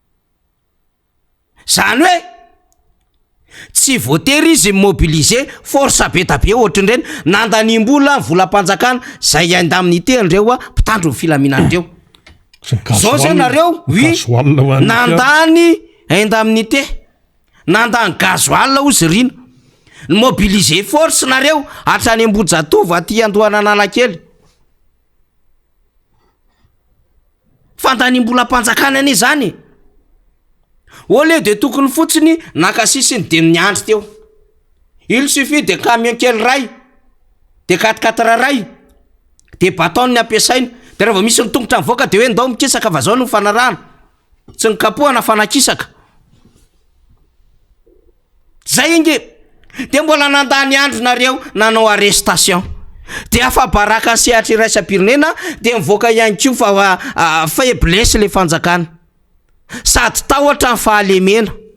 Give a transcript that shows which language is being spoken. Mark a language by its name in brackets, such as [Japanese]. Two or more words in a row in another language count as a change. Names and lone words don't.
[Malagasy] zany hoe tsy voatery izy [French] mobiliser force [Malagasy] be da be ohatran'ireny nandanimbola ny volam-panjakana zay indemnité andreo mpitandro ny filaminandreo zao zay nareo oui nandany indemnité nandany gazoal ozy rina ny [French] mobiliser force [Malagasy] nareo hatrany Ambojatova aty Andohananalakely fandanimbola mpanjakana ane zany ole de tokony fotsiny nakasisiny de niandry teo [French] il suffit de camion [Malagasy] kely ray de 4x4 ray de baton ny ampiasaina de raha vao misy nitongotra mivoaka de hoe ndao mikisaka fa zao no fanarahana tsy nikapohana fanakisaka zay inge de mbola nandany andro nareo nanao arrestation de afabaraka sehatra iraisam-pirenena de mivoaka ihany koa fa faiblesse le fanjakana sady tahotra ny fahalemena